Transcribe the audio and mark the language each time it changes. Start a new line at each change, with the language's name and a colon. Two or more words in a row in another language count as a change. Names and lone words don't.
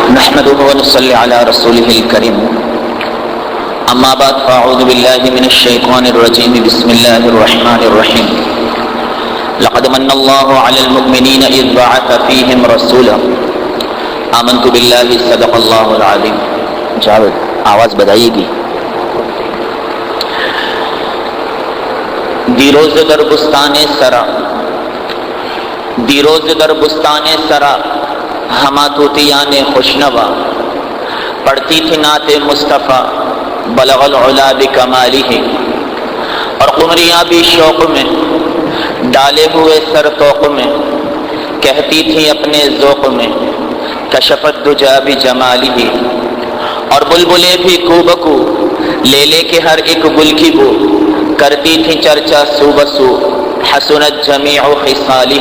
Arabic: نحمده ونصلي على رسوله الكريم أما بعد فأعوذ بالله من الشيطان الرجيم بسم الله الرحمن الرحيم لقد من الله على المؤمنين إذ بعث فيهم رسولا آمنت بالله صدق الله العظيم.
Urdu: جاوید آواز بدائیے گی.
Persian: دیروز در بستان سرا دیروز در بستان سرا ہما طوطیان خوشنوا
Urdu: پڑھتی تھی نعت مصطفیٰ
Arabic: بلغ العلا بکمالہ،
Urdu: اور قمریاں بھی شوق میں ڈالے ہوئے سر توق میں کہتی تھی اپنے ذوق میں
Arabic: کشفت دجا بجمالہ،
Urdu: اور بلبلیں بھی کو بکو لے لے کے ہر ایک گل کی بو کرتی تھی چرچا سو بسو
Arabic: حسنت جمیع خصالہ.